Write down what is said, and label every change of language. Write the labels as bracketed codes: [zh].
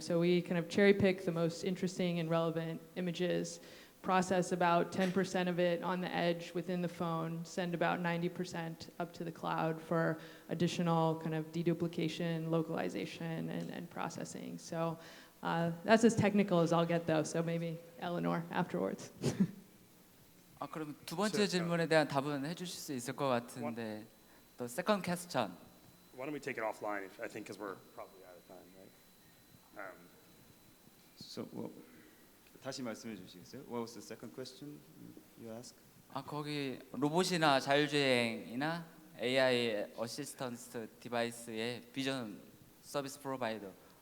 [en] So we kind of cherry pick the most interesting and relevant images, process about 10% of it on the edge within the phone, send about 90% up to the cloud for additional kind of deduplication, localization, and processing. So that's as technical as I'll get though, so maybe Eleanor afterwards. [ko] 그럼 두 번째 질문에 대한 답은 해주실 수 있을 것 같은데, [en] the second question. Why don't we take it offline, I think, because we're probably out of time, right? So, [ko] 다시 말씀해 주시겠어요? [en] What was the second question you asked? [ko] 거기 로봇이나 자율주행이나 AI 어시스턴트 디바이스의 비전 서비스 프로바이더.